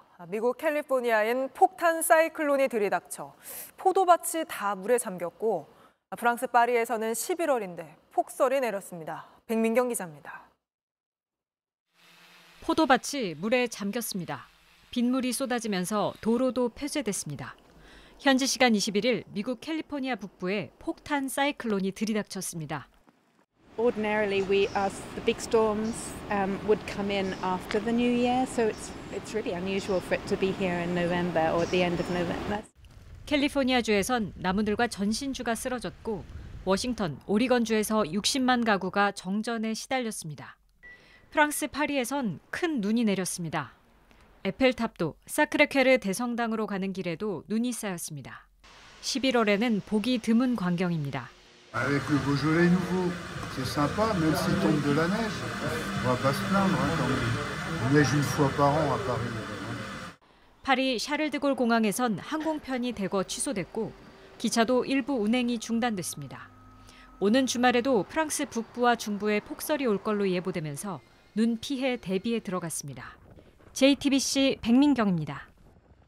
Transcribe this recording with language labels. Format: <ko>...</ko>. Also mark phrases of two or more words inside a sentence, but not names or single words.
<ko>미국 캘리포니아엔 폭탄 사이클론이 들이닥쳐 포도밭이 다 물에 잠겼고 프랑스 파리에서는 11월인데 폭설이 내렸습니다. 백민경 기자입니다. 포도밭이 물에 잠겼습니다. 빗물이 쏟아지면서 도로도 폐쇄됐습니다. 현지 시간 21일 미국 캘리포니아 북부에 폭탄 사이클론이 들이닥쳤습니다.</ko> <en>Ordinarily, the big storms would come in after the New Year, so it's really unusual for it to be here in November or at the end of November.</en> <ko>캘리포니아주에선 나무들과 전신주가 쓰러졌고 워싱턴, 오리건주에서 60만 가구가 정전에 시달렸습니다. 프랑스 파리에선 큰 눈이 내렸습니다. 에펠탑도 사크레케르 대성당으로 가는 길에도 눈이 쌓였습니다. 11월에는 보기 드문 광경입니다.</ko> <fr>Avec le Beaujolais nouveau, c'est sympa, même s'il tombe de la neige. On va pas se plaindre, il neige une fois par an à Paris.</fr> <ko>파리 샤를드골 공항에선 항공편이 대거 취소됐고 기차도 일부 운행이 중단됐습니다. 오는 주말에도 프랑스 북부와 중부에 폭설이 올 걸로 예보되면서 눈 피해 대비에 들어갔습니다. JTBC 백민경입니다.</ko>